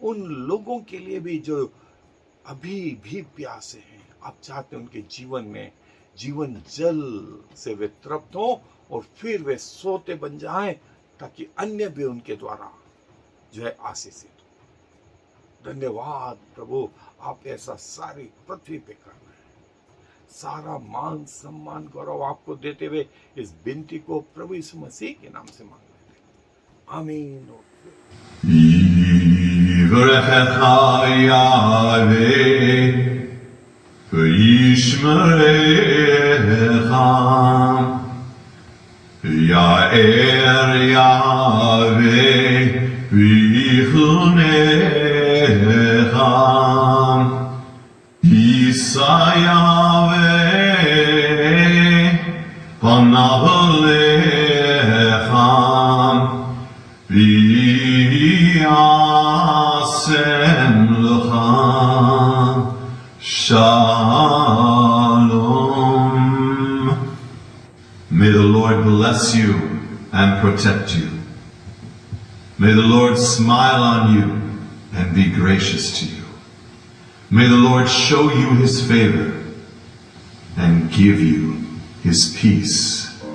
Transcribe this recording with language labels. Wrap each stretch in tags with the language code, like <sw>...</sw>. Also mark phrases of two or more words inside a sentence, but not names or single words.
<hi>उन लोगों के लिए भी जो अभी भी प्यासे हैं, आप चाहते हैं उनके जीवन में जीवन जल से वे तृप्त हो और फिर वे सोते बन जाएं, ताकि अन्य भी उनके द्वारा जो है आशीषित हो। धन्यवाद प्रभु, आप ऐसा सारी पृथ्वी पे कर रहे हैं। सारा मान सम्मान गौरव आपको देते हुए इस विनती को प्रभु यीशु मसीह के नाम से मांग लेते हैं। आमीन।</hi> <he>יאר יהוה ויחנך ישא יהוה פניו לך וישם לך שלום.</he> <en>May the Lord bless you and protect you. May the Lord smile on you and be gracious to you. May the Lord show you his favor and give you his peace.</en>